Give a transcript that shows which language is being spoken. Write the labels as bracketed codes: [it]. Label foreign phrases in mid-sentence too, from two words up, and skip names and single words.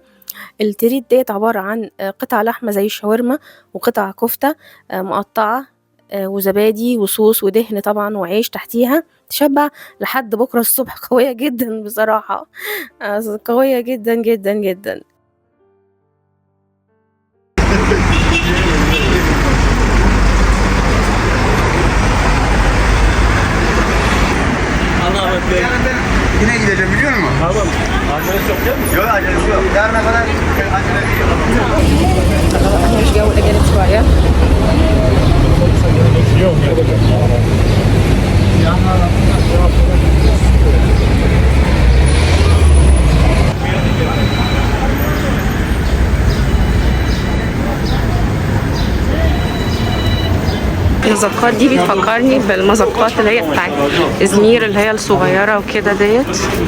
[ar] التريت ديت عبارة عن قطع لحمة زي الشاورما وقطع كفتة مقطعة وزبادي وصوص ودهن طبعا وعيش تحتيها، تشبع لحد بكرة الصبح. قوية جدا بصراحة، قوية جدا جدا جدا. [tr] Yine gideceğim biliyor musun? Tamam. Acelesi yok değil mi? Yok acelesi yok. Yarına kadar acelesi yok. [ar] مش جو الأجانب شوية. [tr] Yok. [ar] المزقات دي بتفكرني بالمزقات اللي هي بتاعت إزمير اللي هي الصغيرة وكده ديت.